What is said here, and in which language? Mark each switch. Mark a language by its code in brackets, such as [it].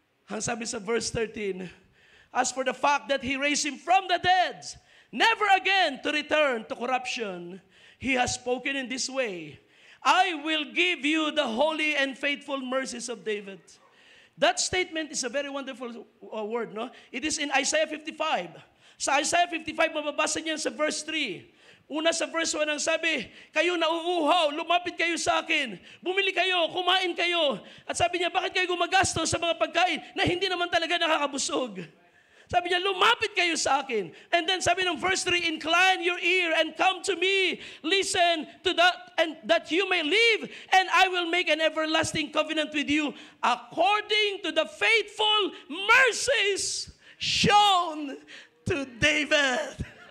[tl] Ang sabi sa verse 13, [en] as for the fact that He raised Him from the dead, never again to return to corruption, He has spoken in this way, I will give you the holy and faithful mercies of David. That statement is a very wonderful word, no? It is in Isaiah 55. [tl] Sa Isaiah 55, mababasa niyan sa verse 3. Una sa verse 1 ang sabi, kayo nauuhaw, lumapit kayo sa akin, bumili kayo, kumain kayo. At sabi niya, bakit kayo gumagastos sa mga pagkain na hindi naman talaga nakakabusog? Sabi niya, lumapit kayo sa akin. [en] And then [tl] sabi ng verse 3, [en] incline your ear and come to me. Listen to that, and that you may live, and I will make an everlasting covenant with you according to the faithful mercies shown to David.